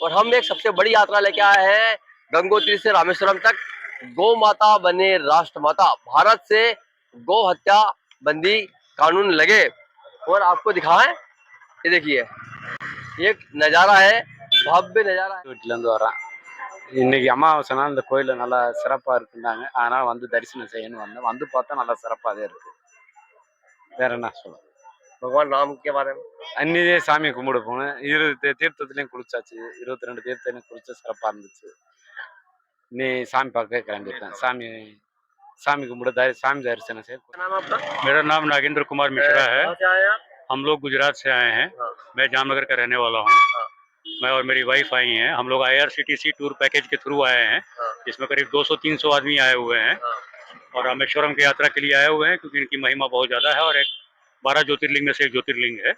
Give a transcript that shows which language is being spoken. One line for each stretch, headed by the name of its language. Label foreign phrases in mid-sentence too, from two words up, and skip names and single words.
Hindi: और हम एक सबसे बड़ी यात्रा लेके आए हैं गंगोत्री से रामेश्वरम तक। गौ माता बने राष्ट्र माता, भारत से गौ हत्या बंदी कानून लगे। और आपको दिखाएं, ये देखिए एक नजारा है, भव्य नजारा है।
Tamil: வீட்டிலேருந்து வரேன். இன்னைக்கு அமாவாசைனா இந்த கோயில் நல்லா சிறப்பாக இருக்குன்னாங்க. அதனால் வந்து தரிசனம் செய்யணும்னு வந்தேன். வந்து பார்த்தா நல்லா சிறப்பாகவே இருக்கு. வேற என்ன சொல்ல,
Hindi: भगवान राम के बारे में
Tamil: அன்னிதே சாமி கும்பிட போனேன். 20 தீர்த்தத்துலேயும் குளிச்சாச்சு, 22 தீர்த்தத்துலையும் குளிச்சு சிறப்பாக இருந்துச்சு. நீ சாமி பார்க்க கிளம்பிட்டேன். சாமி கும்பிட சாமி தரிசனம் செய்ய.
Hindi: क्या नाम है आपका? मेरा नाम नागेंद्र कुमार मिश्रा है। कहाँ से आए आप? हम लोग गुजरात से आए हैं। हाँ। मैं जामनगर का रहने वाला हूँ। मैं और मेरी वाइफ आई हैं। हम लोग IRCTC
English: tour package
Hindi: के थ्रू आए हैं, हाँ। जिसमें करीब 200-300 आदमी आए हुए हैं हाँ। और रामेश्वरम की यात्रा के लिए आए हुए हैं, क्योंकि इनकी महिमा बहुत ज़्यादा है और एक 12 ज्योतिर्लिंग में से एक ज्योतिर्लिंग है।